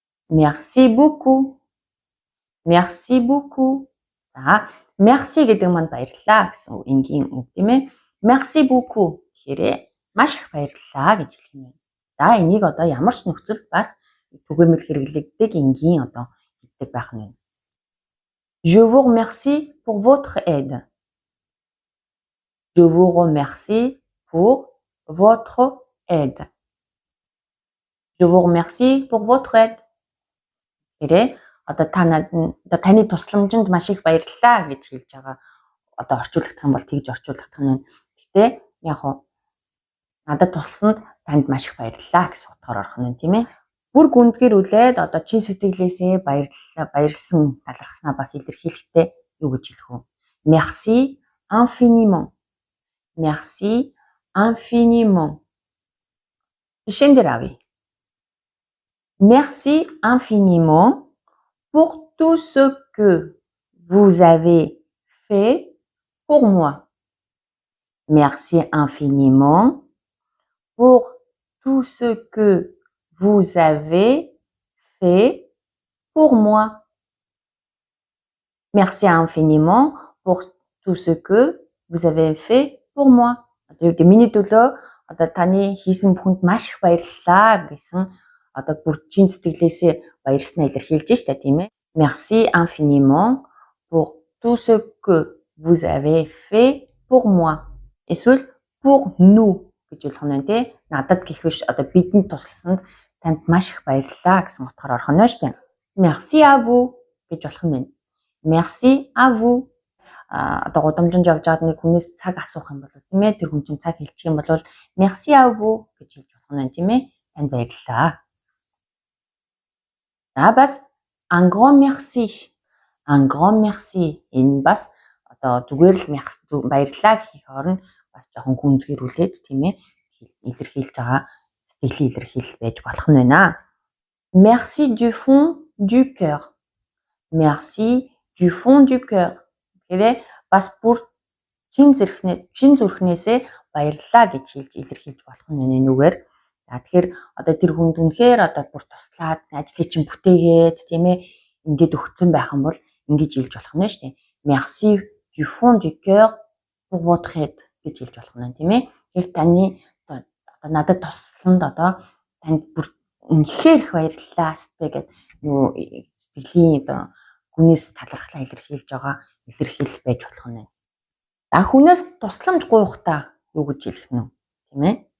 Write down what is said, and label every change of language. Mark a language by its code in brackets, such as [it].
[fr] Merci beaucoup. Merci beaucoup. [mn] За merci гэдэг маань баярлалаа гэсэн энгийн үг тийм ээ. [fr] Merci beaucoup [mn] гэхээрээ маш их баярлалаа гэж хэлэх юм байна. За энийг одоо ямар ч нөхцөлд бас түгээмэл хэрэглэгддэг энгийн одоо хэлдэг байх нь байна. [fr] Je vous remercie pour votre aide. Je vous remercie pour votre aide. Je vous remercie pour votre aide. [mn] Тэрээ одоо таны тусламжинд маш их баярлалаа гэж хэлж байгаа. Одоо орчуулах юм бол тэгж орчуулах юм байна. Гэтэ яг хоо надад тусласанд танд маш их баярлалаа гэсэн утгаар орох нь тийм ээ. Бүр гүндгэрүүлээд одоо чин сэтгэлээсээ баярлсан талархснаа бас илэрхийлэхдээ юу гэж хэлэх вэ? [fr] Merci infiniment. Merci infiniment. Shenderavi. Merci infiniment pour tout ce que vous avez fait pour moi. Merci infiniment pour tout ce que vous avez fait pour moi. Merci infiniment pour tout ce que vous avez fait pour moi. [mn] Одоо миний төлөө одоо таны хийсэн бүхэнд маш их баярлалаа гэсэн одоо бүржийн сэтгэлээсээ баярснаа илэрхийлж штэ тийм ээ. [fr] Merci infiniment pour tout ce que vous avez fait pour moi. [mn] Эсвэл [fr] pour nous [mn] гэж болох нь байна тий. Надад гэх биш одоо бидэнд тусласанд танд маш их баярлалаа гэсэн утгаар орох нь байна штэ. [fr] Merci à vous [mn] гэж болох нь байна. [fr] Merci à vous. [mn] Одоо гудамжинд явж байгаад нэг хүнээс цаг асуух юм бол тийм ээ тэр хүн чинь цаг хэлчих юм бол [fr] merci à vous [mn] гэж хэлж болох нь байна тийм ээ. Танд баярлалаа. За бас [fr] un grand merci. Un grand merci. [mn] Энэ бас одоо зүгээр л баярлалаа гэхийг орно бас жоохон гүнзгийрүүлээд тийм ээ илэрхийлж байгаа сэтгэлийн илэрхийлэл байж болох нь байна. [fr] Merci du fond du cœur. Merci du fond du cœur. [mn] Тэгэхээр бас бүр чин зүрхнээсээ баярлалаа гэж хэлж илэрхийлж болох нь энэ нүгээр. За тэгэхээр одоо тэр хүнд үнэхээр одоо бүр туслаад ажлыг чинь бүтээгээд тийм ээ ингээд өгцөн байх юм бол ингэж хэлж болох нь шүү дээ. [fr] Merci du fond du cœur pour votre aide [mn] гэж хэлж болох нь тийм ээ. Тэгэхээр таны одоо надад тусланд одоо танд бүр үнэхээр их баярлалаа өстэй гэдэг нөгөө сэтгэлийн одоо хүнээс талархлаа илэрхийлж байгаа илэрхийлэл байж болох нь. За хүнээс тусламж гуйхтаа юу гэж хэлэх нь тийм ээ?